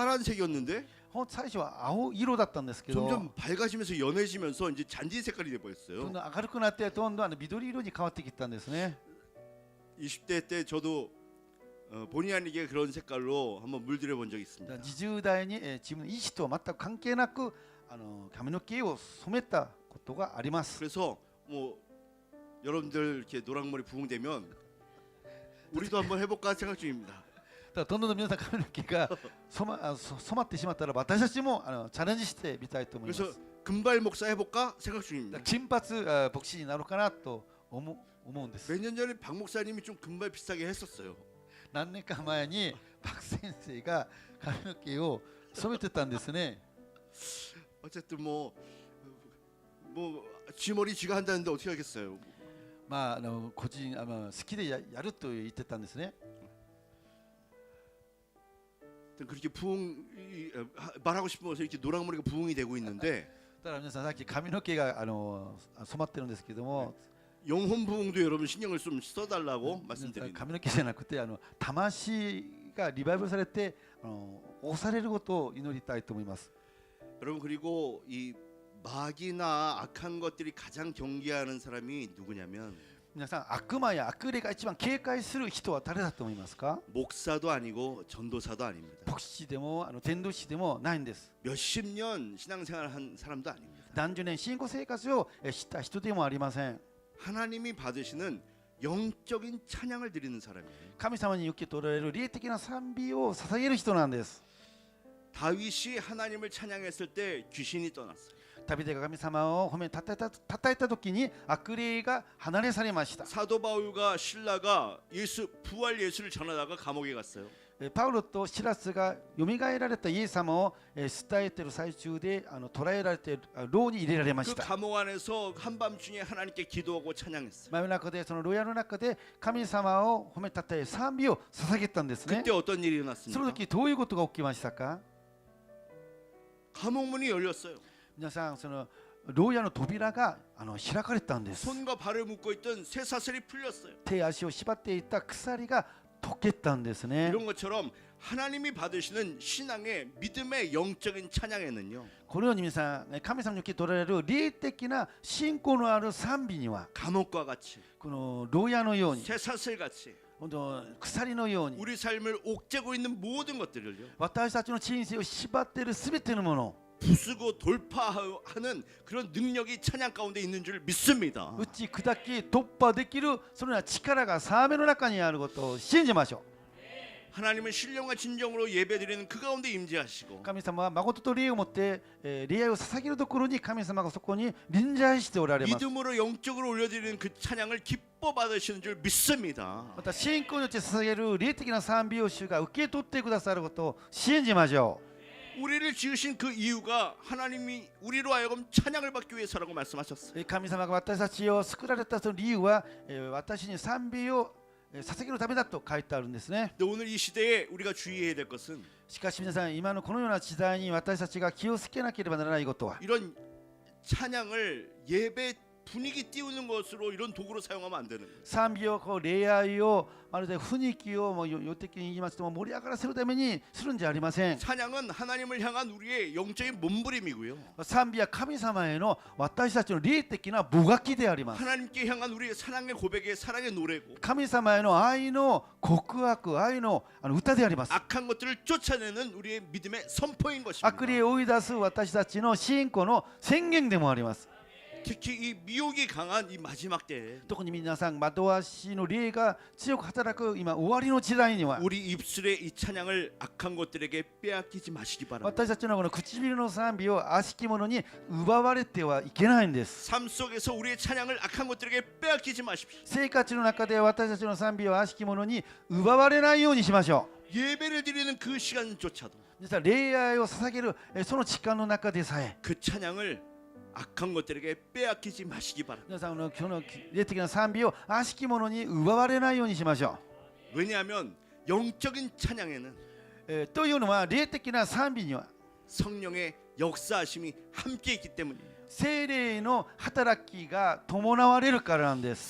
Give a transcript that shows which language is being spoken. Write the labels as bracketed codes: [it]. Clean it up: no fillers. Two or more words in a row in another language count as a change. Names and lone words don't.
[ko] 파란색이었는데 [ja] 最初は青色だったんですけど、 [ko] 점점 밝아지면서 연해지면서 이제 잔디 색깔이 돼 [ja] どん [ko] 버렸어요. [ja] どん明るくなってどんどん緑色に変わってきたんですね。 [ko] 20대 때 저도 본의 아니게 그런 색깔로 한번 물들여 본 적이 있습니다. [ja] 20 代に自分の意思と全く関係なく髪の毛を染めたことがあります。 [ko] 그래서 뭐 여러분들 이렇게 노랑머리 부흥되면 우리도 한번 해볼까 생각 중입니다. [ja] だからどんどん皆さん髪の毛が染まってしまったら私たちもチャレンジしてみたいと思います。 [ko] 그래서 금발 목사 해볼까 생각 [ja] だ [ko] 중입니다. [ja] から金髪牧師になろうかなと思うんです。 [ko] 몇 년 전에 박 목사님이 좀 금발 비슷하게 했었어요. [ja] 何年か前にパク先生が髪の毛を染めてたんですね。 [ko] 어쨌든 뭐 쥐 머리 쥐가 한다는데 어떻게 하겠어요. [ja] まあ個人好きでやると言ってたんですね。 [ko] 그렇게 말하고 싶어서 이렇게 노랑머리가 부흥이 되고 있는데 [ja] だから皆さんさっき髪の毛が染まってるんですけども、 [ko] 영혼 부흥도 여러분 신경을 좀 써달라고 말씀드립니다. [ja] 髪の毛じゃなくて魂がリバイバルされて押されることを祈りたいと思います。 [ko] 여러분 그리고 이 마귀나 악한 것들이 가장 경계하는 사람이 누구냐면 [ja] 皆さん悪魔や悪霊が一番警戒する人は誰だと思いますか？ [ko] 목사도 아니고 전도사도 아닙니다. [ja] 牧師でも伝道師でもないんです。 [ko] 몇십 년 신앙생활 한 사람도 아닙니다. [ja] 何十年信仰生活をした人でもありません。 [ko] 하나님이 받으시는 영적인 찬양을 드리는 사람이에요. [ja] 神様に受け取られる霊的な賛美を捧げる人なんです。 [ko] 다윗이 하나님을 찬양했을 때 귀신이 떠났어요. [ja] ダビデが神様を褒めたたえた時に悪霊が離れ去りました。 [ko] 사도 바울과 신라가 부활 예수를 전하다가 감옥에 갔어요. [ja] パウロとシラスがよみがえられたイエス様を伝えている最中で捕らえられて牢に入れられまし [ko] 그 [ja] た。 [ko] 감옥 안에서 한밤중에 하나님께 기도하고 찬양했어요. [ja] 真夜中でその牢屋の中で神様を褒めたたえ賛美を捧げたんですね。 [ko] 그때 어떤 일이 [ja] その [ko] 일어났습니까? [ja] 時どういうことが起きましたか？ [ko] 감옥문이 열렸어요. [ja] 皆さんその牢屋の扉が開かれたんです。 [ko] 손과 발을 묶고 있던 쇠사슬이 풀렸어요. [ja] 手足を縛っていた鎖が解けたんですね。 [ko] 이런 것처럼 하나님이 받으시는 신앙의 믿음의 영적인 찬양에는요. [ja] このように皆さん神様に受け取られる霊的な信仰のある賛美には [ko] 감옥과 같이 [ja] この牢屋のように [ko] 쇠사슬 같이 [ja] 本当鎖のように [ko] 우리 삶을 옥죄고 있는 모든 것들을요. [ja] 私たちの人生を縛っているすべてのもの [ko] 부수고 돌파하는 그런 능력이 찬양 가운데 있는 줄 믿습니다. [ja] 打ち砕き突破できるそのような力がサーメの中にあることを信じましょ [ko] 하나님은 신령과 진정으로 예배드리는 그 가운데 임재하시고 [ja] う。神様は誠と礼をもって礼拝を捧げるところに神様がそこに臨在しておられます。 [ko] 믿음으로 영적으로 올려드리는 그 찬양을 기뻐 받으시는 줄 믿습니다. [ja] また信仰によって捧げる霊的な賛美を主が受け取ってくださることを信じましょう。 [ko] 우리를 지으신 그 이유가 하나님이 우리로 하여금 찬양을 받기 위해서라고 말씀하셨어요. [ja] 神様が私たちを作られたその理由は私に賛美を捧げるためだと書いてあるんですね。 [ko] 근데 오늘 이 시대에 우리가 주의해야 될 것은 [ja] しかし皆さん今のこのような時代に私たちが気をつけなければならないことは [ko] 이런 찬양을 예배 분위기 띄우는 것으로 이런 도구로 사용하면 안 되는 거예요. [ja] 賛美を礼拝をまるで雰囲気を予的に言いますと盛り上がらせるためにするんじゃありません。 [ko] 찬양은 하나님을 향한 우리의 영적인 몸부림이고요. [ja] 賛美は神様への私たちの霊的なもがきであります。 [ko] 하나님께 향한 우리의 사랑의 고백의 사랑의 노래고 [ja] 神様への愛の告白、愛の歌であります。 [ko] 악한 것들을 쫓아내는 우리의 믿음의 선포인 것입니다. [ja] 悪霊を追い出す私たちの信仰の宣言でもあります。 [ko] 특히 이 미혹이 강한 이 마지막 때에 [ja] 特に皆さん惑わしの霊が強く働く今終わりの時代には [ko] 우리 입술의 이 찬양을 악한 것들에게 빼앗기지 마시기 바랍니다. [ja] 私たちのこの唇の賛美を悪しき者に奪われてはいけないんです。 [ko] 삶 속에서 우리의 찬양을 악한 것들에게 빼앗기지 마십시오. [ja] 生活の中で私たちの賛美を悪しき者に奪われないようにしましょう。 [ko] 예배를 드리는 그 시간조차도 [ja] 実は礼拝を捧げるその時間の中でさえ [ko] 그 찬양을 악한 것들에게 빼앗기지 마시기 바랍니다. [ja] 皆さんの今日の霊的な賛美を悪しき者に奪われないようにしましょ [ko] 왜냐하면 영적인 찬양에는 [ja] う。というのは霊的な賛美には [ko] 성령의 역사하심이 함께 있기 때문입니다. [ja] 聖霊の働きが伴われるからなんです。